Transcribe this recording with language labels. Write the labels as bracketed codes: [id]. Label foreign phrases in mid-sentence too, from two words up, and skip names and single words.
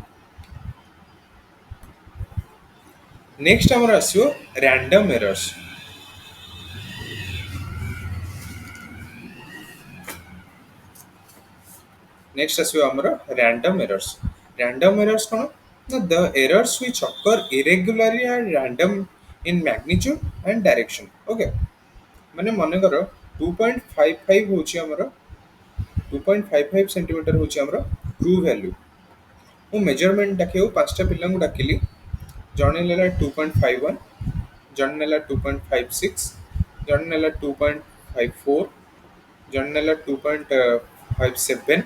[or] ନେକ୍ସଟ ଆମର ଆସିବ [en] random errors. [or] ନେକ୍ସଟ ଆସିବ ଆମର [en] random errors. random errors [or] କଣ ନା [en] the errors which occur irregularly and random in magnitude and direction ଓକେ। [or] ମାନେ ମନେକର 2.55 ହଉଛି ଆମର 2.55 ସେଣ୍ଟିମିଟର ହଉଛି ଆମର [en] true value. [or] ମୁଁ ମେଜରମେଣ୍ଟ ଡାକିବାକୁ ପାଞ୍ଚଟା ପିଲାଙ୍କୁ ଡାକିଲି। ଜଣେ ନେଲା 2.51, ଜଣେ ନେଲା 2.56, ଜଣେ ନେଲା 2.54, ଜଣେ ନେଲା 2.57।